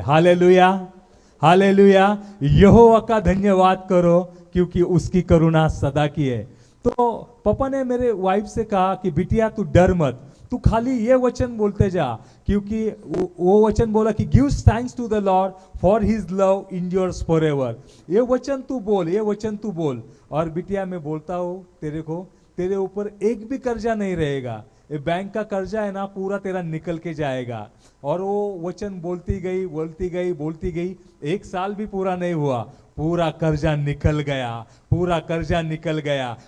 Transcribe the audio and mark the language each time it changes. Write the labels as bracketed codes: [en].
[hi] Hallelujah, hallelujah. यहोवा का धन्यवाद करो क्योंकि उसकी करुणा सदा की है। तो पापा ने मेरे वाइफ से कहा कि बिटिया तू डर मत, तू खाली ये वचन बोलते जा, क्योंकि वो वचन बोला कि [en] Give thanks to the lord for his love endures forever. [hi] ये वचन तू बोल, ये वचन तू बोल। और बिटिया मैं बोलता हूँ तेरे ऊपर एक भी कर्जा नहीं रहेगा। ये बैंक का कर्जा है ना, पूरा तेरा निकल के जाएगा। और वो वचन बोलती गई बोलती गई बोलती गई, 1 साल भी पूरा नहीं हुआ, पूरा कर्जा निकल गया, पूरा कर्जा निकल गया।